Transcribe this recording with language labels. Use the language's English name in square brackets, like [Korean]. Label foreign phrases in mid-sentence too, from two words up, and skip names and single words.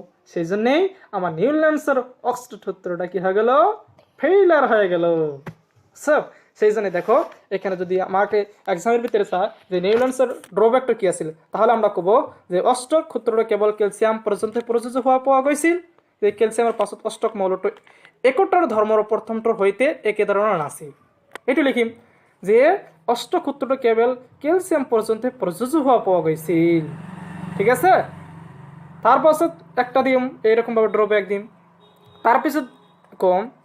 [Bangla] সেই জন্যেই আমার নিউল্যান্ডসের অক্সফোর্ড সূত্রটা কি হয়ে গেল ফেইলার হয়ে গেল সব সেই জন্য দেখো এখানে যদি [Assamese] আমাকে এক্সামের ভিতরে চায় যে নিউল্যান্ডসের ড্রব্যাকটা কি আছিল তাহলে আমরা কব যে অষ্টক সূত্রটা কেবল ক্যালসিয়াম পর্যন্ত প্রযোজ্য হওয়া পাওয়া গৈছিল যে ক্যালসিয়ামের পাছত অষ্টক মৌলটো একটার ধর্মর প্রথমটার হইতে একে ধরনের আছে এটু লিখিম যে অষ্টক সূত্রটা কেবল ক্যালসিয়াম পর্যন্ত প্রযোজ্য হওয়া পাওয়া গৈছিল ঠিক আছে তারপাছত একটা দিম এইরকম ভাবে ড্রব্যাক দিম তারপিছত কম